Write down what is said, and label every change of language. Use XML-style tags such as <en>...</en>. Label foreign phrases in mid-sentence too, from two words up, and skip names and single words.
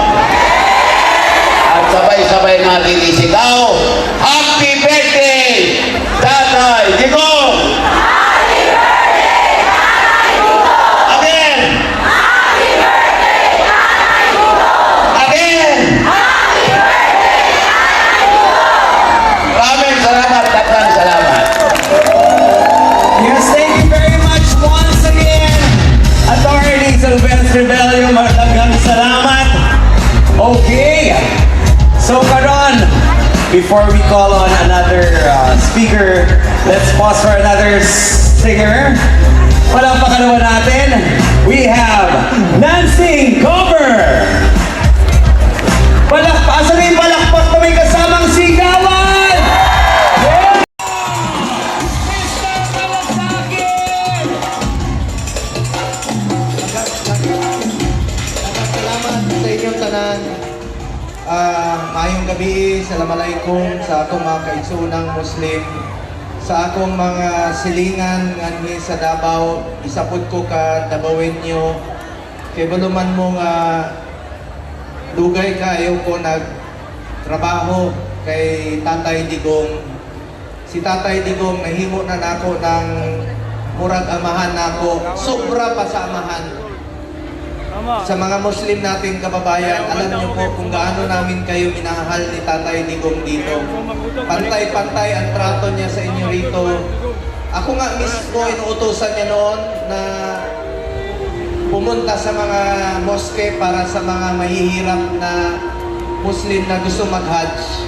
<tl>At sabay-sabay natin isigaw,</tl> <en>Happy Birthday,</en> <tl>Tatay Digong!</tl> <en>Happy birthday, Tatay Digong! Again! Happy birthday, Tatay Digong! Again! Happy birthday, Tatay Digong!</en> <tl>Maraming salamat, tatang salamat.</tl> <en>Yes, thank you very much once again.</en> <tl>Attorney Sylvester Bello, maraming salamat. Okay.</tl> <en>So karon, before we call on another speaker, let's pause for another singer.</en> <tl>Palakpakan naman natin.</tl> <en>We have Nancy Cover.</en> <tl>Asa na yung palakpak na may kasamang sigawan?</tl> <en>Yeah! Mr. Kalasakit!</en> <ceb>Salamat sa inyong tanan. Maayong gabi, Assalamualaikum sa akong mga kaigsuunang Muslim. Sa akong mga silingan nganhi sa Davao, isapod ko ka Dabawenyo. Kay baluman mo nga dugay kayo ko nagtrabaho kay Tatay Digong. Si Tatay Digong nahimo na nako ng murag amahan nako, sobra pa sa amahan.</ceb> <tl>Sa mga Muslim nating kababayan, alam niyo po kung gaano namin kayo minahal ni Tatay Digong dito. Pantay-pantay ang trato niya sa inyo rito. Ako nga mismo, inuutosan niya noon na pumunta sa mga moske para sa mga mahihirap na Muslim na gusto mag-Hajj.</tl>